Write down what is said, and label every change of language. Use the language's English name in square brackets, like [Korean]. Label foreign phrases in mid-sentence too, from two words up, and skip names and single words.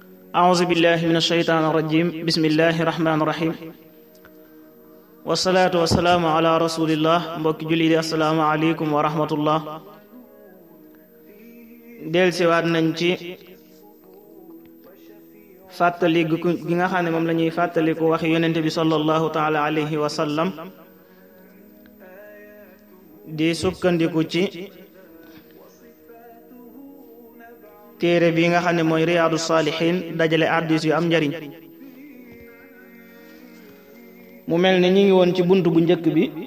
[Arabic] أعوذ بالله من الشيطان الرجيم بسم الله الرحمن الرحيم والصلاة والسلام على رسول الله [Wolof] mbokki julli [Arabic] السلام عليكم ورحمة الله [Wolof] del siwaat nañ ci fàttali gi nga xam ne moom la ñuy fàttaliku wax yonent bi [Arabic] صلى الله تعالى عليه وسلم [Wolof] di sukkandiku ci téere bi nga xam ne mooy riyaadu saalihiin dajale hadiis yu am njariñ mu mel ne ñu ngi woon ci bunt bu njëkk bi